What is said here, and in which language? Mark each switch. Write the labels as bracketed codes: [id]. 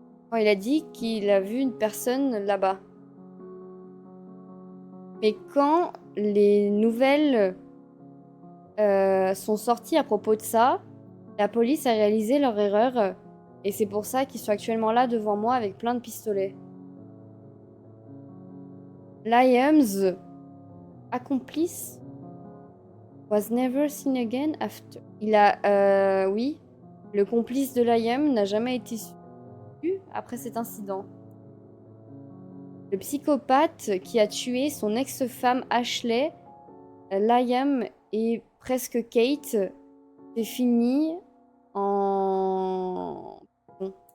[fr] Quand il a dit qu'il a vu une personne là-bas. Mais quand les nouvelles sont sorties à propos de ça, la police a réalisé leur erreur et c'est pour ça qu'ils sont actuellement là devant moi avec plein de pistolets. [en] Liam's accomplice was never seen again after. [fr] Oui, le complice de Liam n'a jamais été su après cet incident. Le psychopathe qui a tué son ex-femme Ashley, Liam et presque Kate, c'est fini en... Bon.